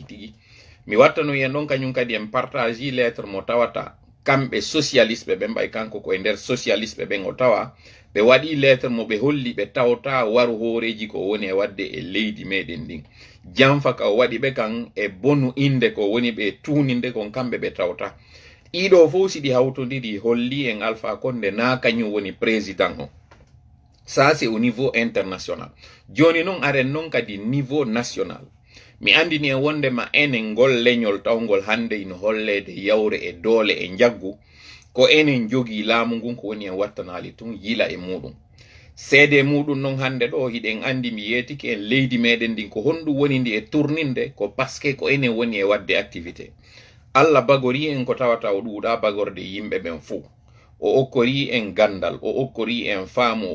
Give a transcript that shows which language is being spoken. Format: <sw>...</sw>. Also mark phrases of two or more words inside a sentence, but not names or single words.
<ff>tigi mi wattano en ɗon kañum kadi en</ff> <fr>partage lettre</fr> <ff>mo tawata kamɓe socialiste ɓe mbay kanko ko e nder socialiste ɓen o tawa ɓe waɗi lettre mo ɓe holli ɓe tawta waru hooreji ko woni e wadde e leydi meɗen ndin jamfa ka o waɗi ɓe kan e bonu inde ko woni ɓe tuninde kon kamɓe ɓe tawta ɗiɗo fof siɗi hawtodiri holli en Alpha Condé na kañum woni président o</ff> <fr>ça c'est au niveau international</fr> <ff>joni noon aren noon kadi</ff> <fr>niveau national</fr> <ff>mi andini e wonde ma enen ngol leñol tawgol hande ino hollede yawre e doole e jaggu ko enen jogi laamu ngun ko woni en wattanali tun yila e muɗum seede muɗum non hande ɗo hiɗen andi mi yetiki en leydi meɗen ndin ko honɗum woni ndi e tourninde ko paske ko enen woni e wadde activité Allah bagori en ko tawata o ɗuuɗa bagorde yimɓe ɓen fuu o okkori en gandal o okkori en faamu o</ff>